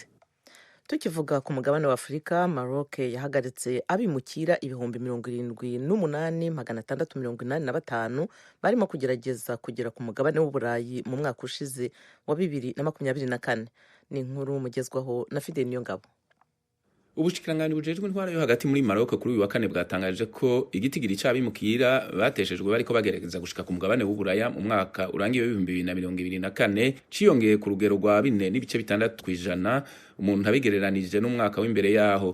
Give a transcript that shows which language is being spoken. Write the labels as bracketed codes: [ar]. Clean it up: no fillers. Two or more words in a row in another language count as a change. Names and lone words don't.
[rw] Tukivuga ku mugabane wa Afurika, Maroc yahagaritse abimukira 78,685 barimo kugerageza kugera ku mugabane w'Uburayi mu mwaka ushize wa 2024. Ni inkuru mugezwaho na Fidel Niyongabo. [rn] Ubushikiranganje bujejwe intwara yo hagati muri Maroc kuri uyu wa kane bwatangaje ko igitigiri cy'abimukira bateshejwe bariko bagerageza gushika ku mugabane w'Uburaya mu mwaka urangiye 2024 ciyongeye ku rugero rwa 4.6% umuntu abigereranije n'umwaka w'imbere yaho.